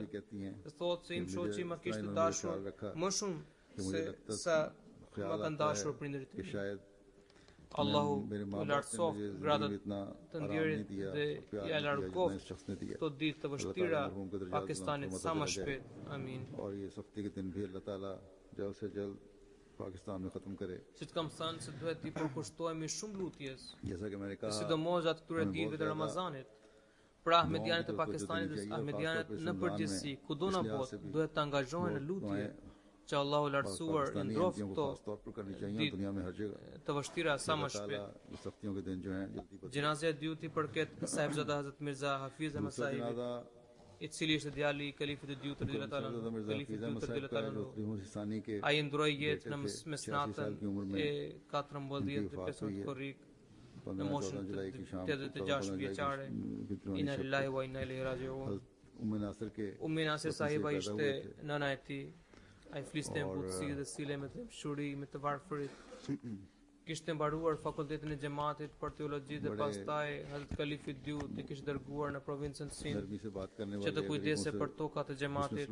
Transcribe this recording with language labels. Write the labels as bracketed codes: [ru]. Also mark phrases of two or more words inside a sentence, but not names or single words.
[sq] Thotë se im shoqi më kishte dashur më shumë se sa më kanë dashur prindërit e tij. Allahu u lartësoft gradat të ndjerit dhe ja largoft këto ditë të vështira Pakistanit sa më shpejt. Amin. [ur] پاکستان میں ختم کرے. [sq] Si të kam thënë se duhet t'i përkushtohemi shumë lutjes, sidomos gjatë këtyre ditëve të Ramazanit. Pra ahmedianët e Pakistanit dhe ahmedianët në përgjithësi, kudo në botë, duhet të angazhohen në lutje që Allahu lartësuar i ndroft këto ditë të vështira sa më shpejt. Gjenazja e dytë i përket Sahibzada Hazrat Mirza Hafiz Ahmad Sahibi, i cili ishte djali i kalifit të dytë radhiyallahu. Ai ndroi jetë në mesnatën e 14 dhe 15 korrik në moshën 86 vjeçare. [ar] إنا لله وإنا إليه راجعون. [sq] Ummi Nasir sahiba ishte nëna e tij. Ai fliste në butësi dhe sile me të mshuri, me të varfërit. Kishte mbaruar fakultetin e xhamatit për teologji dhe pastaj Hazrat Khalifi Dyut i kishte dërguar në provincën Sind që të kujdese për tokat e xhamatit.